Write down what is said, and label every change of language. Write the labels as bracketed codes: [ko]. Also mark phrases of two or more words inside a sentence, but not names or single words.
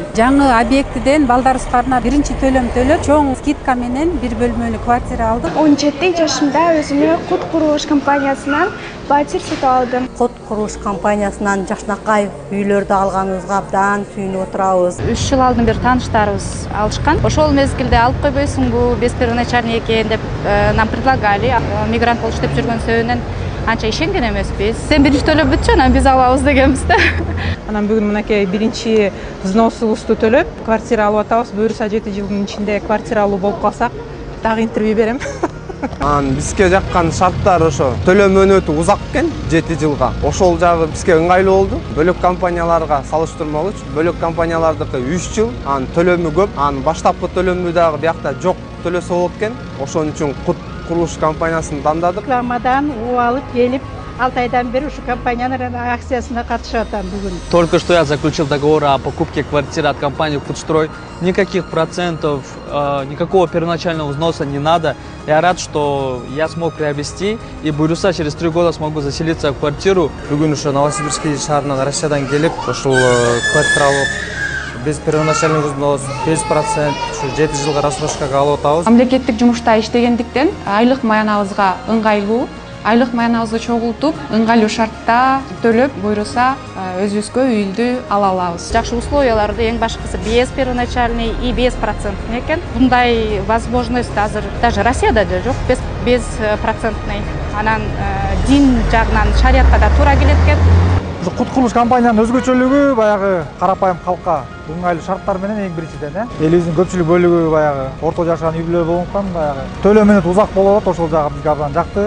[ky] Жаңы объектиден балдарыбызга биринчи төлөм төлөп, чоң скидка менен бир бөлмөлүү квартира алдык. 17 жашымда өзүмө Кут курулуш компаниясынан фатир сатып алдым. Кут курулуш компаниясынан жакшынакай үйлөрдү алганыбызга абдан сүйүнүп отурабыз. 3 жыл алдын бери тааныштарыбыз алышкан. Ошол мезгилде алып койбойсуңбу, [ru] без первоначальный [ky] экен деп [ru] нам предлагали. [ky] Мигрант болуп иштеп жүргөн себебинен анча ишенген эмеспиз. Сен биринчи төлөп бүтчү, анан биз алабыз дегенбиз да. Анан бүгүн мынакей биринчи взносубузду төлөп, квартира алып атабыз. Буюрса 7 жылдын ичинде квартира алуу болуп калса, дагы интервью берем. Бизге жаккан шарттар ошо. Төлөм мөөнөтү узак экен, 7 жылга. Ошол жагы бизге ыңгайлуу болду. Бөлөк компанияларга салыштырмалуу, бөлөк компаниялардыкы 3 жыл, төлөмү көп, баштапкы төлөмү дагы биякта жок төлөсө болот экен. Ошон үчүн Кут курулуш компаниясын тандадык. Рекламадан у алып келип 6 айдан бери ушу компаниянын акциясына катышып атам бүгүн. [ru] Только что я заключил договор о покупке квартиры от компании «Кутстрой». Никаких процентов, никакого первоначального взноса не надо. Я рад, что я смог приобрести, и буюрса через 3 года смогу заселиться в квартиру. [ky] Бүгүн ушу Новосибирский шаарынан Россиядан келип, ушул квартира алып, [ru] без первоначальный взнос, без процент, [ky] 7 жылга рассрочкага алып атабыз. Мамлекеттик жумушта иштегендиктен айлык маянабызга ыңгайлуу, айлык маянабызды чогултуп, ыңгайлуу шартта төлөп, буюрса өзүбүзгө үйдү ала алабыз. Жакшы условияларды эң башкысы [ru] без первоначальный и без процентный [ky] экен. Мындай возможность азыр даже Россияда да жок, [ru] без процентный. [ky] Анан дин жагынан шариатка да туура келет экен. Кут курулуш компаниянын өзгөчөлүгү баягы карапайым калкка ыңгайлуу шарттар менен эң биринчиден, элибиздин көпчүлүк бөлүгү баягы орто жашаган үй бүлөлөр болгондуктан баягы төлөм мөөнөтү узак болот, ошол жагы бизге абдан жакты.